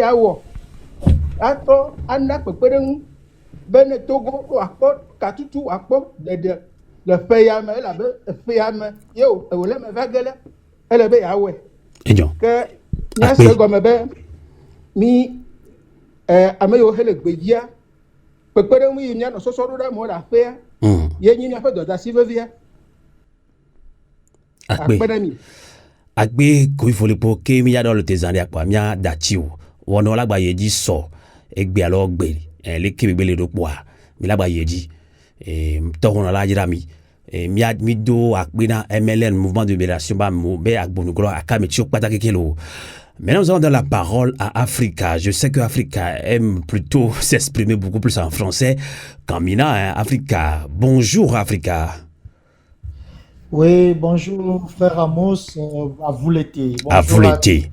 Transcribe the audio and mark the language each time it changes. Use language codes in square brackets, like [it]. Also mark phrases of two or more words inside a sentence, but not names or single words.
[ee] yeawɔ atɔ ana kpekpeɖeŋu be ne Togo wòakpɔ katutu wòakpɔ ɖeɖe le ƒe ya me elabe eƒe ya me ye wòle me va ge la ele be yeawɔe ke míase gɔme be mí ame yiwo hele gbedzia kpekpeɖeŋu yi míanɔ sɔsɔ ɖo ɖe amewo le aƒea ye nyi míaƒe dɔdeasi vevia akpe ɖe mi agbe koifolikpo ke mi ya ɖo le tezãɖia kpoa mía dati o wɔnɔ la gba ye dzi sɔ egbe alo gbe le ke gbegbe le ɖo kpoa mi la gba ye dzi tɔxɔnɔ la dzra mi mi do akpe na MLN [fr] mouvement de libération [ee] ba mo be agbonuglɔ akame tsi kpata keke lo. [fr] Maintenant, nous avons dans la parole à Africa. Je sais que Africa aime plutôt s'exprimer beaucoup plus en français qu'en mina. Hein. Africa, bonjour Africa. Oui, bonjour frère Amos, à vous l'été. À vous l'été.